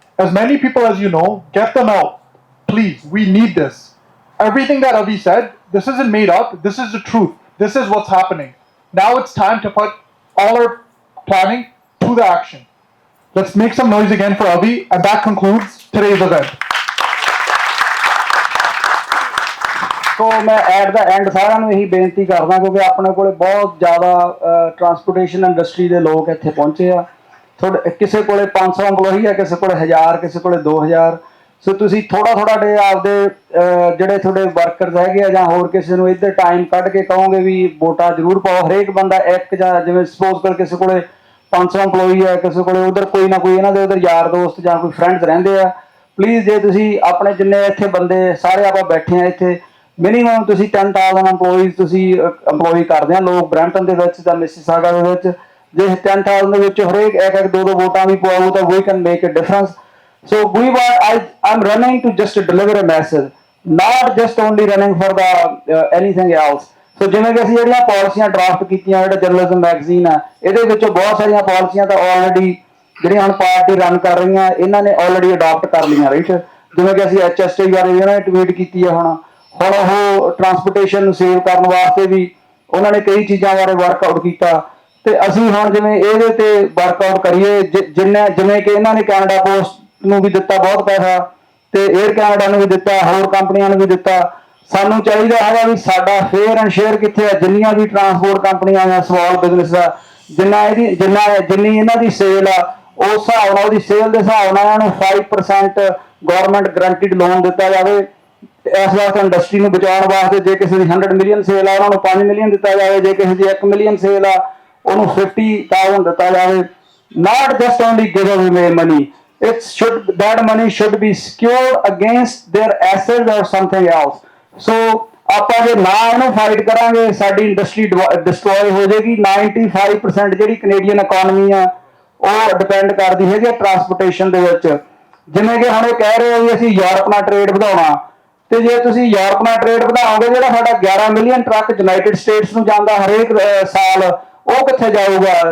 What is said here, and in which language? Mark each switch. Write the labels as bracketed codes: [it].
[en] As many people as you know, get them out. Please, we need this. Everything that Avi said, this isn't made up, this is the truth. This is what's happening. Now it's time to put all our planning to the action. Let's make some noise again for Avi, and that concludes today's event. [pa] So मैं [en] at the end [pa] सारा ਨੂੰ ਇਹੀ ਬੇਨਤੀ ਕਰਦਾ ਕਿਉਂਕਿ ਆਪਣੇ ਕੋਲੇ ਬਹੁਤ ਜ਼ਿਆਦਾ ਟਰਾਂਸਪੋਰਟੇਸ਼ਨ ਇੰਡਸਟਰੀ ਦੇ ਲੋਕ ਇੱਥੇ ਪਹੁੰਚੇ ਆ। ਕਿਸੇ ਕੋਲੇ 500 EMPLOYEE ਹੈ, ਕਿਸੇ ਕੋਲੇ 1000, ਕਿਸੇ ਕੋਲੇ 2000। ਸੋ ਤੁਸੀਂ ਥੋੜਾ ਡੇ ਆਪਦੇ ਜਿਹੜੇ ਤੁਹਾਡੇ ਵਰਕਰਸ ਹੈਗੇ ਆ ਜਾਂ ਹੋਰ ਕਿਸੇ ਨੂੰ ਇੱਧਰ ਟਾਈਮ ਕੱਢ ਕੇ ਕਹੋਗੇ ਵੀ ਵੋਟਾਂ ਜ਼ਰੂਰ ਪਾਓ। ਹਰੇਕ ਬੰਦਾ ਇੱਕ ਜਾਂ ਜਿਵੇਂ ਸਪੋਜ਼ ਕਰ ਕਿਸੇ ਕੋਲੇ 500 EMPLOYE ਹੈ, ਕਿਸੇ ਕੋਲੇ ਉਧਰ ਕੋਈ ਨਾ ਕੋਈ ਇਹਨਾਂ ਦੇ ਉਧਰ ਯਾਰ ਦੋਸਤ ਜਾਂ ਕੋਈ ਫਰੈਂਡਸ ਰਹਿੰਦੇ ਆ, ਪਲੀਜ਼ ਜੇ ਤੁਸੀਂ ਆਪਣੇ ਜਿੰਨੇ ਇੱਥੇ ਬੰਦੇ ਸਾਰੇ ਆਪਾਂ ਬੈਠੇ ਆ ਇੱਥੇ ਮਿਨੀਮਮ ਤੁਸੀਂ 10,000 EMPLOYES ਤੁਸੀਂ EMPLOY ਕਰਦੇ ਆ ਲੋਕ ਬਰੈਂਪਟਨ ਦੇ ਵਿੱਚ ਜਾਂ ਮਿਸੀਸਾਗਾ ਦੇ ਵਿੱਚ। ਜੇ 10,000 ਦੇ ਵਿੱਚ ਹਰੇਕ ਇੱਕ ਦੋ ਵੋਟਾਂ ਵੀ ਪਵਾਉ ਤਾਂ [en] ਵੀ can make a difference. So I'm running to just deliver a message, not just only running for the anything else. [pa] So ਜਿਵੇਂ ਕਿ ਅਸੀਂ ਜਿਹੜੀਆਂ ਪਾਲਿਸੀਆਂ ਡਰਾਫਟ ਕੀਤੀਆਂ, ਜਿਹੜਾ ਜਰਨਲਿਜ਼ਮ ਮੈਗਜ਼ੀਨ ਆ, ਇਹਦੇ ਵਿੱਚੋਂ ਬਹੁਤ ਸਾਰੀਆਂ ਪਾਲਿਸੀਆਂ ਤਾਂ ਆਲਰੇਡੀ ਜਿਹੜੀਆਂ ਹੁਣ ਪਾਰਟੀ ਰਨ ਕਰ ਰਹੀਆਂ ਇਹਨਾਂ ਨੇ ਆਲਰੇਡੀ ਅਡਾਪਟ ਕਰ ਲਈਆਂ, ਰਾਈਟ। ਜਿਵੇਂ ਕਿ ਅਸੀਂ HST ਬਾਰੇ ਵੀ ਉਹਨਾਂ ਨੇ ਟਵੀਟ ਕੀਤੀ ਹੈ। ਹੁਣ ਉਹ ਟਰਾਂਸਪੋਰਟੇਸ਼ਨ ਨੂੰ ਸੇਵ ਕਰਨ ਵਾਸਤੇ ਵੀ ਉਹਨਾਂ ਨੇ ਕਈ ਚੀਜ਼ਾਂ ਬਾਰੇ ਵਰਕਆਊਟ ਕੀਤਾ ਤੇ ਅਸੀਂ ਹੁਣ ਜਿਵੇਂ ਇਹਦੇ ਤੇ ਵਰਕਆਊਟ ਕਰੀਏ। ਜਿਵੇਂ ਕਿ ਇਹਨਾਂ ਨੇ ਕੈਨੇਡਾ ਪੋਸਟ ਨੂੰ ਵੀ ਦਿੱਤਾ ਬਹੁਤ ਪੈਸਾ ਤੇ 에ਅਰ ਕੈਨੇਡਾ ਨੂੰ ਵੀ ਦਿੱਤਾ, ਹੋਰ ਕੰਪਨੀਆਂ ਨੂੰ ਵੀ ਦਿੱਤਾ। ਸਾਨੂੰ ਚਾਹੀਦਾ ਹੈਗਾ ਵੀ ਸਾਡਾ ਫੇਅਰ ਐਂਡ ਸ਼ੇਅਰ ਕਿੱਥੇ ਆ। ਜਿੰਨੀਆਂ ਵੀ ਟਰਾਂਸਪੋਰਟ ਕੰਪਨੀਆਂ ਆ, ਸਮਾਲ ਬਿਜ਼ਨਸ ਆ, ਜਿੰਨੀ ਇਹਨਾਂ ਦੀ ਸੇਲ ਆ, ਉਸ ਹਿਸਾਬ ਨਾਲ ਉਹਦੀ ਸੇਲ ਦੇ ਹਿਸਾਬ ਨਾਲ ਇਹਨਾਂ ਨੂੰ 5% ਗਵਰਨਮੈਂਟ ਗਰੰਟਿਡ ਲੋਨ ਦਿੱਤਾ ਜਾਵੇ। ਇਸ ਵਾਸਤੇ ਇੰਡਸਟਰੀ ਨੂੰ ਬਚਾਉਣ ਵਾਸਤੇ ਜੇ ਕਿਸੇ ਦੀ 100 ਮਿਲੀਅਨ ਸੇਲ ਆ ਉਹਨਾਂ ਨੂੰ 5 ਮਿਲੀਅਨ ਦਿੱਤਾ ਜਾਵੇ, ਜੇ ਕਿਸੇ ਦੀ 1 ਮਿਲੀਅਨ ਸੇਲ ਆ ਉਹਨੂੰ 50,000 ਦਿੱਤਾ ਜਾਵੇ। [en] Not just only give away money. That money should be secured against their assets or something else. [pa] So ਆਪਾਂ ਜੇ ਨਾ ਇਹਨੂੰ ਫਾਈਟ ਕਰਾਂਗੇ ਸਾਡੀ ਇੰਡਸਟਰੀ ਡਿਸਟਰੋਏ ਹੋ ਜਾਏਗੀ। 95% ਜਿਹੜੀ ਕੈਨੇਡੀਅਨ ਇਕਨੋਮੀ ਆ ਉਹ ਡਿਪੈਂਡ ਕਰਦੀ ਹੈਗੀ ਟਰਾਂਸਪੋਰਟੇਸ਼ਨ ਦੇ ਵਿੱਚ। ਜਿਵੇਂ ਕਿ ਹੁਣ ਇਹ ਕਹਿ ਰਹੇ ਹੋ ਵੀ ਅਸੀਂ ਯੂਰਪ ਨਾਲ ਟ੍ਰੇਡ ਵਧਾਉਣਾ, ਤੇ ਜੇ ਤੁਸੀਂ ਯੂਰਪ ਨਾਲ ਟ੍ਰੇਡ ਵਧਾਓਗੇ ਜਿਹੜਾ ਸਾਡਾ 11 ਮਿਲੀਅਨ ਟਰੱਕ ਯੂਨਾਈਟਿਡ ਸਟੇਟਸ ਨੂੰ ਜਾਂਦਾ ਹਰੇਕ ਸਾਲ, ਉਹ ਕਿੱਥੇ ਜਾਊਗਾ?